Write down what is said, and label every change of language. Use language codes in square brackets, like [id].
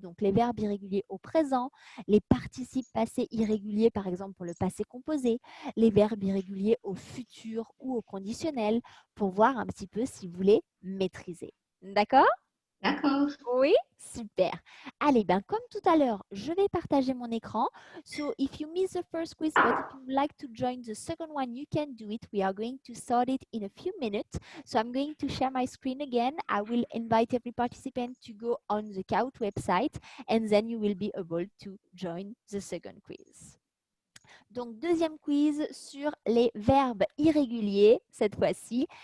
[fr] Donc, les verbes irréguliers au présent, les participes passés irréguliers, par exemple pour le passé composé, les verbes irréguliers au futur ou au conditionnel, pour voir un petit peu si vous les maîtrisez. D'accord? D'accord. Oui, super. Allez, comme tout à l'heure, je vais partager mon écran. [en] So, if you miss the first quiz, but if you would like to join the second one, you can do it. We are going to start it in a few minutes. So, I'm going to share my screen again. I will invite every participant to go on the CAUT website, and then you will be able to join the second quiz. [fr] Donc, deuxième quiz sur les verbes irréguliers, cette fois-ci.